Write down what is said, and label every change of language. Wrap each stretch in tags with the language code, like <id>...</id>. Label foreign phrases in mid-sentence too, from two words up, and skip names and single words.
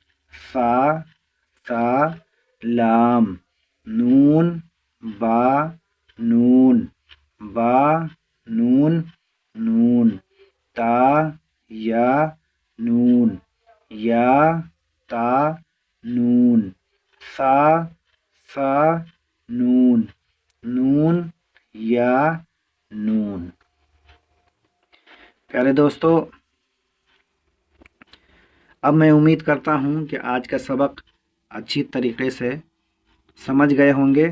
<ur>سا لام نون با نون نون تا یا نون یا تا نون سا نون یا نون. پیارے دوستو، اب میں امید کرتا ہوں کہ آج کا سبق اچھی طریقے سے سمجھ گئے ہوں گے.</ur>